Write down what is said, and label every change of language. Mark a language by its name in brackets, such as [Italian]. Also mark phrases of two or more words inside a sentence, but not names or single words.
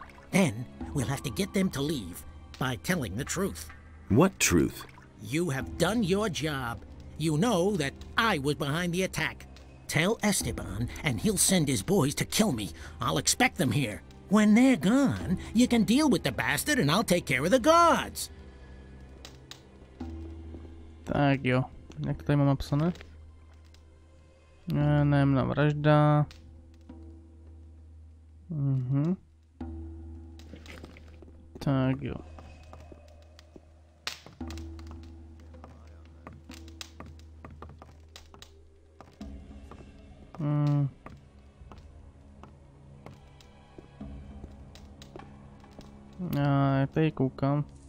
[English] Then we'll have to get them to leave by telling the truth. What truth? You have done your job. You know that I was behind the attack. Tell Esteban and he'll send his boys to kill me. I'll expect them here. When they're gone, you can deal with the bastard and I'll take care of the guards. [Czech] Tak jo, jak tady mám napsané? Nájemná vražda. Tak jo. Já tady koukám.